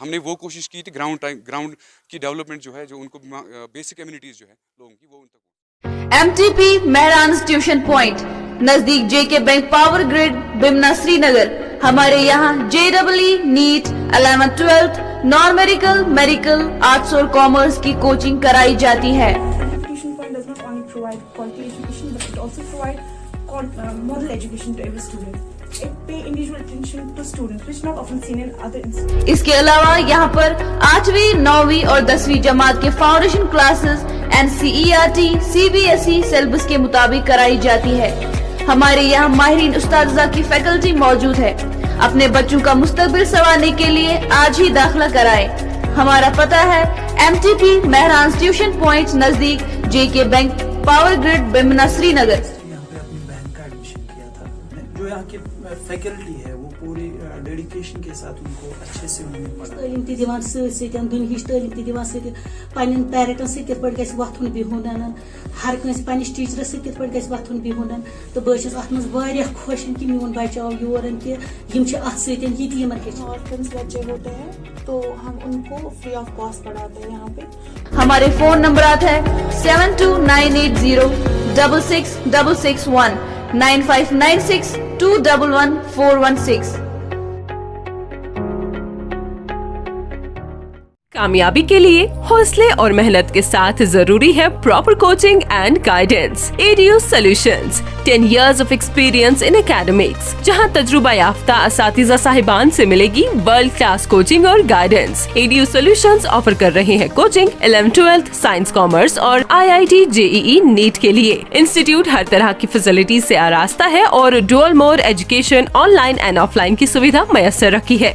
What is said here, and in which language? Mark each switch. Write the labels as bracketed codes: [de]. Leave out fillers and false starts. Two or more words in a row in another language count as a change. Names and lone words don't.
[hi] हमने वो कोशिश की थी ग्राउंड की डेवलपमेंट जो है, जो उनको [en] basic amenities [hi] जो है लोगों की, वो उन तक। MTP मेहरान ट्यूशन पॉइंट, नजदीक JK बैंक पावर ग्रिड, बिमना, श्रीनगर। हमारे यहाँ JEE, NEET, 11th 12th, [en] non medical, [hi] मेडिकल, आर्ट्स और कॉमर्स की कोचिंग कराई जाती है। [en] Tuition point does not only provide quality education, but it also provide model education to every student. It pay individual attention to students, which is not often seen in other institutions. [hi] इसके अलावा यहाँ पर 8वीं, 9वीं और 10वीं जमात के [en] foundation classes [hi] NCERT, CBSE सिलेबस के मुताबिक कराई जाती है। हमारे यहाँ माहिरीन उस्ताद की फैकल्टी मौजूद है। अपने बच्चों का मुस्तकबिल संवारने के लिए आज ही दाखिला कराएं। हमारा पता है MTP मेहरान ट्यूशन पॉइंट, नजदीक JK बैंक पावर ग्रिड, बिमना, श्रीनगर। यहाँ पे अपनी बहन का एडमिशन किया था। जो यहाँ की फैकल्टी है वो पूरी डेडिकेशन के साथ उनको अच्छे से उन्होंने [ks] तालीम ती दिवान दुनिया तालीम ती दिवान पन्न पेरेंटन सत वथुन बिहुन, हर कंस पन्निस टीचरस सत वथुन बिहुन। तो बस अत मज खुश कि मोन बच्चा आव योर कि यतीमन [hi] ऑर्फन्स बच्चे होते हैं तो हम उनको [en] free of cost [hi] पढ़ाते हैं यहाँ पे। हमारे फोन नंबर है 72980 66661, 9596 211 416। कामयाबी के लिए हौसले और मेहनत के साथ जरूरी है [en] proper coaching and guidance. ADU Solutions, 10 years of experience in academics, [hi] जहां तजुर्बा याफ्ता असातिज़ा साहिबान से मिलेगी [en] world class coaching [hi] और गाइडेंस। ADU Solutions ऑफर कर रहे हैं कोचिंग 11th 12th साइंस, कॉमर्स और IIT JEE NEET के लिए। इंस्टीट्यूट हर तरह की फैसिलिटीज से आरास्ता है और [en] dual mode education online and offline [hi] की सुविधा मैसर रखी है।